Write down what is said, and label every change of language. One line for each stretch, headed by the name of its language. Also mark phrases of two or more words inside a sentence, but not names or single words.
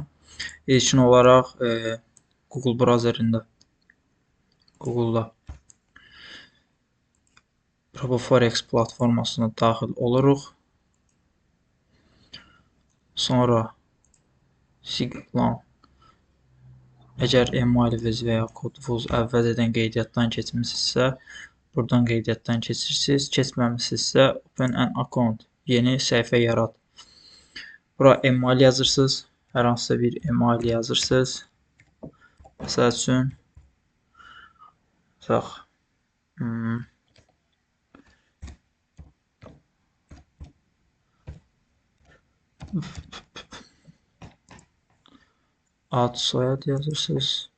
Azerbaijani: İlkin olaraq Google browserində Google-da RoboForex platformasına daxil oluruq. Sonra Siglan. Əgər emailiniz və ya kodunuz əvvəlcədən qeydiyyatdan keçmisinizsə, buradan qeydiyyatdan keçirsiniz. Keçməmisinizsə,
English: Open an account,
Azerbaijani: yeni səhifə yarat. Bura email yazırsınız. Hər hansısa bir email yazırsınız. Məsəl üçün, ad, soyad yazırsınız.